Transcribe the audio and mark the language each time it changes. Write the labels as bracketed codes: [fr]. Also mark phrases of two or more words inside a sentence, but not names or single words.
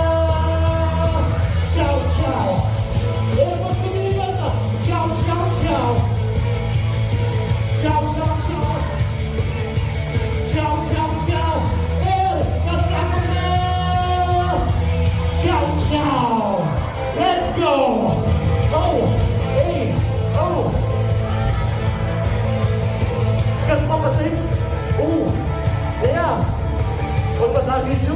[lt] Čiau. Ir paskutinį kartą. Čiau. Ir kas sako ne? Čiau. [en] Let's go. [lt] Kas pamatai? [en] Yeah. What was that, Michu?